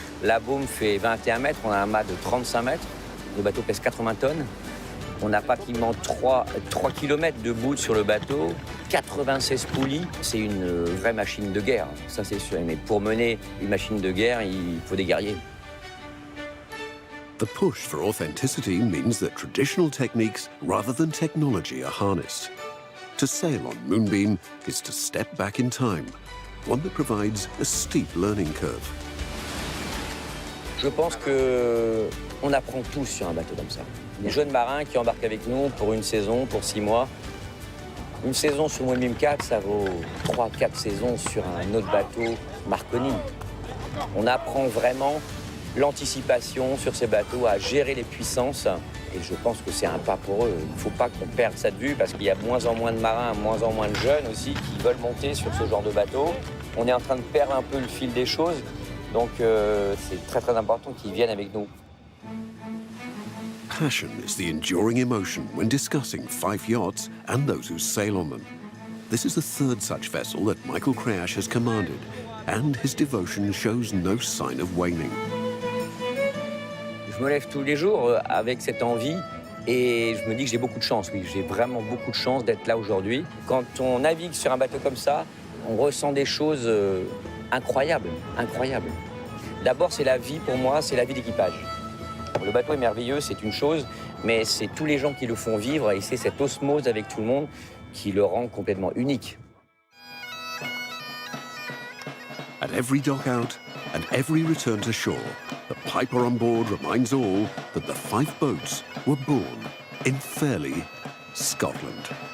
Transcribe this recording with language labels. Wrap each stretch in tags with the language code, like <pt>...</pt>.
<fr>La baume fait 21 mètres, on a un mât de 35 mètres. Le bateau pèse 80 tonnes. On a pratiquement 3 km de bout sur le bateau, 96 poulies. C'est une vraie machine de guerre, ça c'est sûr. Mais pour mener une machine de guerre, il faut des guerriers.</fr> <en>The push for authenticity means that traditional techniques rather than technology are harnessed. To sail on Moonbeam is to step back in time, one that provides a steep learning curve.</en> <fr>Je pense qu'on apprend tous sur un bateau comme ça. Les jeunes marins qui embarquent avec nous pour une saison, pour 6 mois. Une saison sur Moonbeam 4, ça vaut 3-4 saisons sur un autre bateau Marconi. On apprend vraiment l'anticipation sur ces bateaux, à gérer les puissances. Et je pense que c'est un pas pour eux. Il ne faut pas qu'on perde ça de vue parce qu'il y a de moins en moins de marins, de moins en moins de jeunes aussi qui veulent monter sur ce genre de bateau. On est en train de perdre un peu le fil des choses. Donc c'est très très important qu'ils viennent avec nous.</fr> <en>Passion is the enduring emotion when discussing Fife yachts and those who sail on them. This is the third such vessel that Michael Creash has commanded, and his devotion shows no sign of waning.</en> <fr>Je me lève tous les jours avec cette envie et je me dis que j'ai beaucoup de chance, oui, j'ai vraiment beaucoup de chance d'être là aujourd'hui. Quand on navigue sur un bateau comme ça, on ressent des choses incroyables, incroyables. D'abord, c'est la vie pour moi, c'est la vie d'équipage. Le bateau est merveilleux, c'est une chose, mais c'est tous les gens qui le font vivre et c'est cette osmose avec tout le monde qui le rend complètement unique.</fr> <en>At every dock out and every return to shore, the piper on board reminds all that the Fife boats were born in Fairlie, Scotland.</en>